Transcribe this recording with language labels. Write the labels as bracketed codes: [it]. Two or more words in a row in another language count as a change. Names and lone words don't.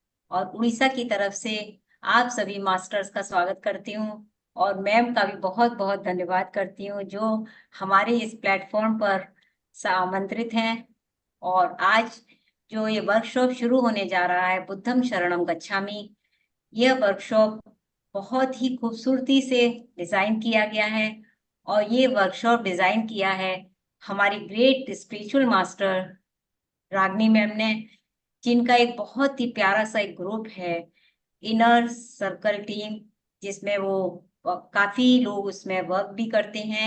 [hi] और उड़ीसा की तरफ से आप सभी मास्टर्स का स्वागत करती हूँ और मैम का भी बहुत बहुत धन्यवाद करती हूँ जो हमारे इस प्लेटफॉर्म पर आमंत्रित हैं। और आज जो ये वर्कशॉप शुरू होने जा रहा है, [pi] बुद्धम शरणम गच्छामि, [hi] यह वर्कशॉप बहुत ही खूबसूरती से डिजाइन किया गया है। और ये वर्कशॉप डिजाइन किया है हमारी [en] great spiritual master [hi] रागनी मैम ने, जिनका एक बहुत ही प्यारा सा एक ग्रुप है, [en] inner circle team, [hi] जिसमें वो काफी लोग उसमें वर्क भी करते हैं।